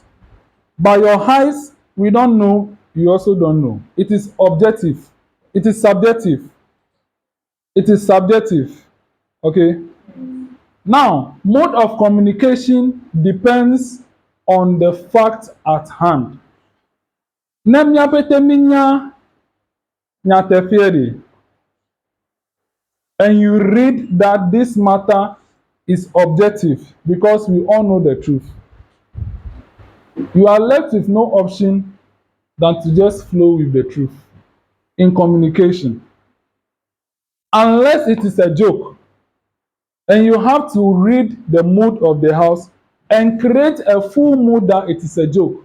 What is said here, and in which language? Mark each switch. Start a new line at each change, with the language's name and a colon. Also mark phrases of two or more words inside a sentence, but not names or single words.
English: By your eyes, we don't know, you also don't know. It is objective. It is subjective. It is subjective. Okay. Now, mode of communication depends on the fact at hand.
Ewe: Na miapete minya nyatefieri,
English: and you read that this matter is objective because we all know the truth. You are left with no option than to just flow with the truth in communication. Unless it is a joke, and you have to read the mood of the house and create a full mood that it is a joke.